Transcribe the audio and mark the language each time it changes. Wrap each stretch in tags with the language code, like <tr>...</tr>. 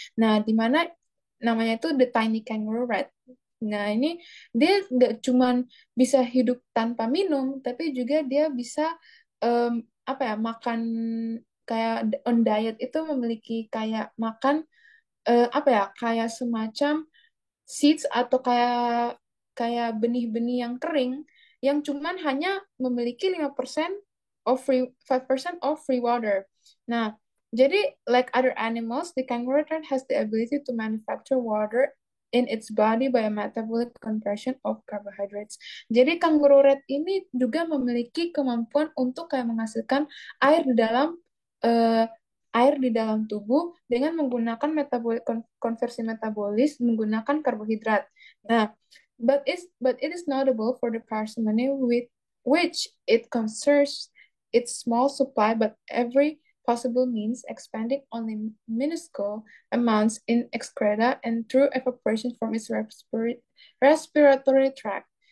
<id>Nah, di mana namanya itu the tiny kangaroo rat. Nah, ini dia nggak cuman bisa hidup tanpa minum, tapi juga dia bisa makan kayak on diet itu memiliki kayak makan kayak semacam seeds atau kayak kayak benih-benih yang kering yang cuman hanya memiliki 5% of free 5% of free water.</id> <en>Nah, jadi like other animals, the kangaroo rat has the ability to manufacture water in its body by a metabolic conversion of carbohydrates.</en> <id>Jadi kangaroo rat ini juga memiliki kemampuan untuk kayak menghasilkan air di dalam eh, air di dalam tubuh dengan menggunakan konversi metabolis menggunakan karbohidrat.</id> <en>Nah, but it is notable for the parsimony with which it conserves its small supply but every possible means, expanding only minuscule amounts in excreta and through evaporation from its respiratory tract.</en>